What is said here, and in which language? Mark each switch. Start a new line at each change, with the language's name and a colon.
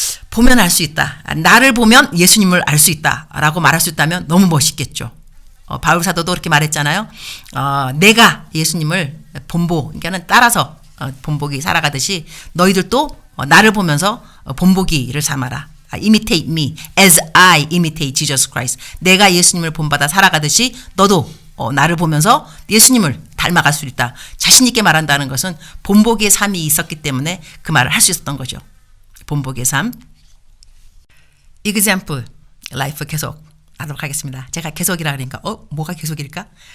Korean: 보면 알 수 있다, 나를 보면 예수님을 알 수 있다 라고 말할 수 있다면 너무 멋있겠죠. 바울 사도도 그렇게 말했잖아요. 내가 예수님을 그러니까는 따라서 본보기 살아가듯이 너희들도 나를 보면서 본보기를 삼아라.
English: Imitate me as I imitate Jesus Christ.
Korean: 내가 예수님을 본받아 살아가듯이 너도 나를 보면서 예수님을 닮아갈 수 있다. 자신 있게 말한다는 것은 본보기의 삶이 있었기 때문에 그 말을 할 수 있었던 거죠. 본보기의 삶.
English: example life
Korean: 계속 하도록 하겠습니다. 제가 계속이라 그러니까 뭐가 계속일까?